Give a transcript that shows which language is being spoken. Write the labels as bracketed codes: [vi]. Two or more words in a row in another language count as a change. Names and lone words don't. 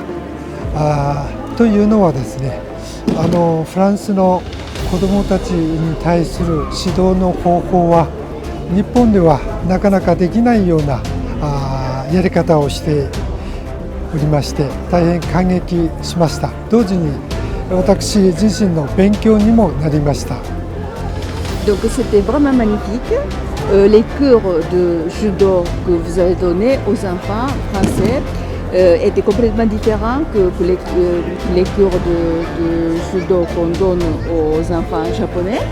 [ja] というのはですね、フランスの子どもたちに対する指導の方法は日本ではなかなかできないようなやり方をしておりまして、大変感激しました。同時に私自身の勉強にもなりました。 [fr] Donc c'était vraiment magnifique. Les cours de judo que vous avez donnés aux enfants français étaient complètement différents que les cours de judo qu'on donne aux enfants japonais.